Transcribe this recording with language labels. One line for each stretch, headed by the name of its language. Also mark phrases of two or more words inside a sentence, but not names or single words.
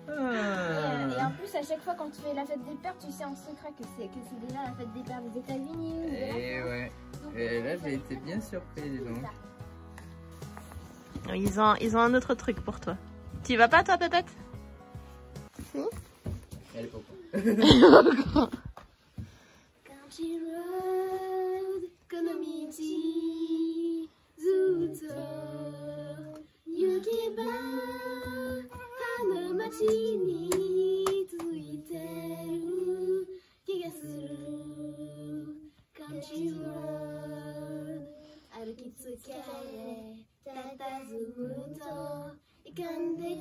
French: Et en plus, à chaque fois quand tu fais la fête des pères, tu sais en secret que c'est déjà la fête des pères des États-Unis ou de la Et France. ouais. Donc, Et là, j'ai été bien surpris, dis donc. Ils ont un autre truc pour toi. Tu y vas pas toi, Pépette? Elle est pas con.
English: Country road,
Japanese: この道ずっと行けばあの街に続いてる気がする
English: Country road
Japanese: 歩き疲れ佇むと浮かんでく